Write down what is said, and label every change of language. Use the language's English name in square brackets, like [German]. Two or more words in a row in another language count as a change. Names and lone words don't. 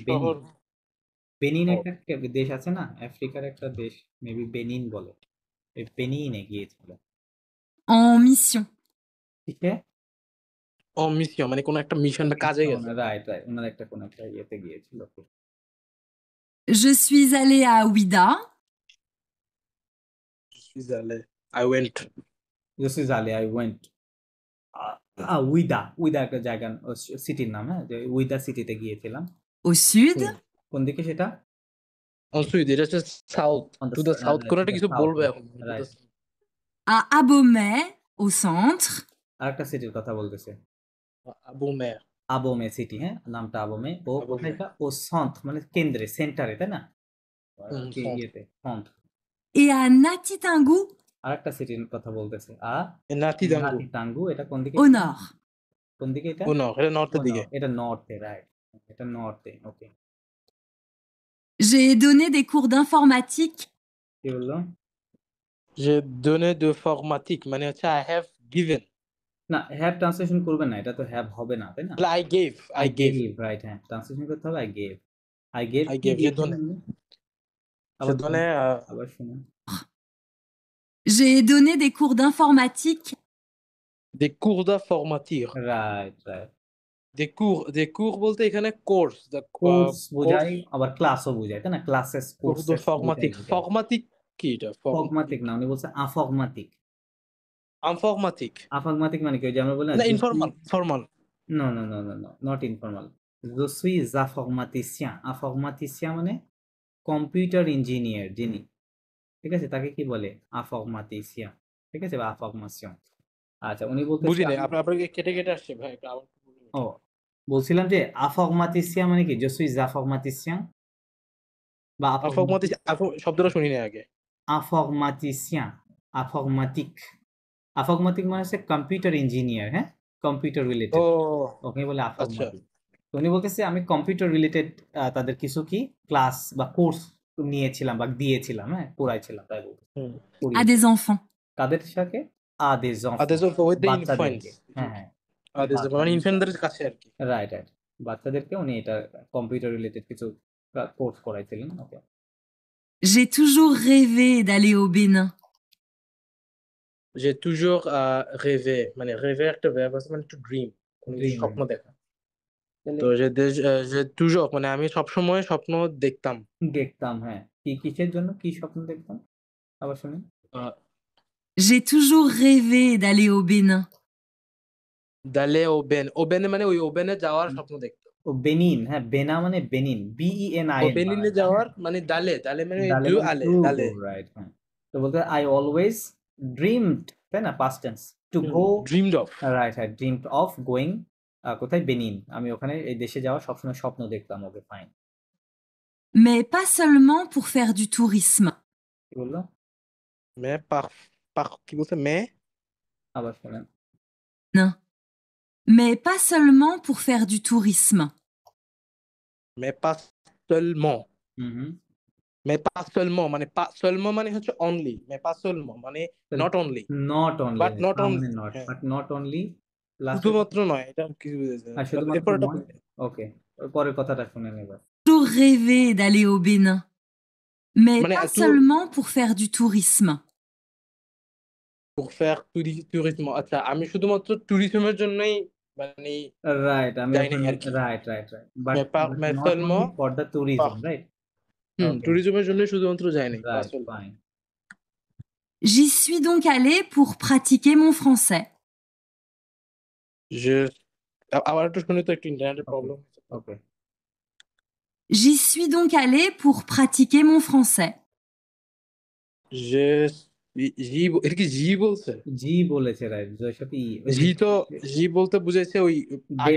[Bangla] শহর বেনিন। বেনিন ও একটা দেশ আছে না, আফ্রিকার একটা দেশ, মেবি বেনিন বলে। এই বেনিনে গিয়েছিল। [French] En mission. [Bangla] ঠিক আছে, ও মিশন মানে কোন একটা মিশন বা কাজে গেছে রাইট রাইট, ওনার একটা কোন একটা ইয়েতে গিয়েছিল। [French] Je suis allée à Ouida. [English] Switzerland I went This is Ali, I went Ouidah, [Bangla] উইদা একটা জায়গা, সিটির নাম, হ্যাঁ, যে উইদা সিটিতে গিয়েছিলাম। [French] Au sud. [Bangla] কোন দিকে সেটা? সুইড এটা হচ্ছে সাউথ [English] On the to the south [Bangla] কোন একটা কিছু [English] south, [Bangla] বলবে এখন [English] right. [French] À Abomey, au centre. [Bangla] আরেকটা সিটির কথা বলতেছে, আবু মের আবোমে সিটি, হ্যাঁ নামটা আবোমে। ও আবু কোথায় মের এটা? ও সন্থ মানে কেন্দ্রে, সেন্টারে, তাই না? কি সাউথ ইয়েতে সন্থ। [French] Et à Natitingou, [Bangla] আরেকটা সিটির কথা বলতেছে নাতি দাঙ্গু নাতি টাঙ্গু। এটা কোন দিকে? [French] au nord. [Bangla] কোন দিকে এটা? ও না এটা নর্থের দিকে এটা নর্থে, রাইট, এটা নর্থে। ওকে, [French] J'ai donné des cours d'informatique. [Bangla] কি বললো? যে [French] donné de formatique [Bangla] মানে হচ্ছে [English] I have given [Bangla] না, হ্যাভ ট্রান্সলেশন করবেন না, এটা তো হ্যাভ হবে না, তাই না? [English] I gave আই I gave [Bangla] গেভ, রাইট, হ্যাঁ ট্রান্সলেশন করতে হবে [English] I gave. I gave I [Bangla] কি [English] gave je [Bangla] দিয়েছিলেন [French] donné [Bangla] উনি? [French] je [Bangla] আবার [French] donné [Bangla] শুনুন, আবার শুনুন। [French] J'ai donné des cours d'informatique. des cours d'informatique [English] রাইট রাইট, [French] des cours [Bangla] বলতে এখানে কোর্স the কোর্স বোঝায়, [English] course [Bangla] আবার ক্লাসও বোঝায়, তাই না? ক্লাসেস, [French] cours de [Bangla] কোর্সেস দুইটাই [French] formatique [Bangla] বোঝায়। formatique কি এটা ফগমাটিক না, উনি বলছে আফগমাটিক। [French] informatique [Bangla] আফগমাটিক মানে কি? ওই যে আমরা বলি না, না [English] informal formal no no no no no, not informal. [French] je suis informaticien। [Bangla] informaticien মানে কম্পিউটার ইঞ্জিনিয়ার যিনি, ঠিক আছে, তাকে কি বলে? informaticien, ঠিক আছে, বা information। আচ্ছা, উনি বলতেছে বুঝি নাই আপনাকে কেটে কেটে আসছে ভাই একটু আবার বলুন। ও, বলছিলাম যে informaticien মানে কি? [French] je suis informaticien বা [Bangla] informatique শব্দটা শুনি নাই আগে [French] informaticien, informatique। [Bangla] informatique মানে হচ্ছে [English] computer engineer, [Bangla] হ্যাঁ, কম্পিউটার ও রিলেটেড, ওকে বলে আচ্ছা [French] informatique। [Bangla] তো উনি বলতেছে আমি কম্পিউটার রিলেটেড তাদের কিছু কি ক্লাস বা কোর্স নিয়েছিলাম বা দিয়েছিলাম, হ্যাঁ পড়াইছিলাম, তাই বলতে হুম [French] À des enfants. [Bangla] কাদের সাথে? আদেশ, [English] others of with the infants [Bangla] বাচ্চাদেরকে, হ্যাঁ হ্যাঁ, others মানে ইনফ্যান্টদের কাছে আর কি রাইট রাইট, বাচ্চাদেরকে উনি এটা কম্পিউটার রিলেটেড কিছু কোর্স করাইছিলেন। [English] ওকে, [French] J'ai toujours rêvé d'aller au Bénin. j'ai toujours rêvé [Bangla] মানে rêver একটা verb আছে মানে [English] to dream [Bangla] কোনো কিছু [English] Dream, [Bangla] স্বপ্ন দেখা তাহলে তো [French] j'ai toujours [Bangla] মানে আমি সবসময় স্বপ্ন দেখতাম দেখতাম, হ্যাঁ, কি কিসের জন্য কি স্বপ্ন দেখতাম? আবার শুনুন। [French] J'ai toujours rêvé d'aller au Bénin. d'aller au Ben [Bangla] মানে ওই ওবেনে যাওয়ার স্বপ্ন দেখতাম ও বেনিন, হ্যাঁ বেনা মানে বেনিন, ও BENIN বেনিনে যাওয়ার মানে দালে মানে ডালে দু মানে আলে [English] টু [Bangla] দালে [English] গো, রাইট, হ্যাঁ। [Bangla] তো বলতে [English] I always dreamed, [Bangla] তাই না, [English] past tense, টু গো, dreamed of right right, dreamed of going, [Bangla] কোথায়? বেনিন। আমি ওখানে এই দেশে যাওয়ার সবসময় স্বপ্ন দেখতাম। [English] ওকে, ফাইন। [French] Mais pas seulement pour faire du tourisme. [Bangla] কি বললো? [French] mais par [Bangla] কি বলছে mais আবার শোনেন। [French] Non. Mais pas seulement pour faire du tourisme. mais pas seulement হুম হুম, mais pas seulement মানে pas seulement [Bangla] মানে হচ্ছে [French] only mais pas seulement মানে [English] not only নট অনলি, but not only মানে not, but not only, last [Bangla] শুধুমাত্র নয় এটা কি বুঝেছেন শুধুমাত্র এরপর এটা নয়। ওকে, পরের কথাটা শুনেন এবার। [French] Toujours rêvé d'aller au Bénin. [Bangla] Mais মানে [French] pas [Bangla] একটু [French] seulement pour faire du tourisme. pour faire tourisme [Bangla] আচ্ছা আমি শুধুমাত্র ট্যুরিজমের জন্যই মানে রাইট, আমি যাই এখন নাই আর কি [English] রাইট রাইট রাইট, বাট [French] mais [English] নট [French] seulement [English] only for the tourism, right. okay, [Bangla] ট্যুরিজমের জন্য শুধুমাত্র যাই নাই [English] রাইট, ফাইন। [French] J'y suis donc allée pour pratiquer mon français. [Bangla] je আবার একটু শুনি তো একটু ইন্টারনেটের [English] Okay. [Bangla] প্রবলেম [English] ওকে, [French] J'y suis donc allée pour pratiquer mon français. [Bangla] যে এটা কি জি বলছে? জি বলেছে, রাইট। জয়ের সাথে ই, ওই যে জি তো জি বলতে বুঝাইছে ওই আগের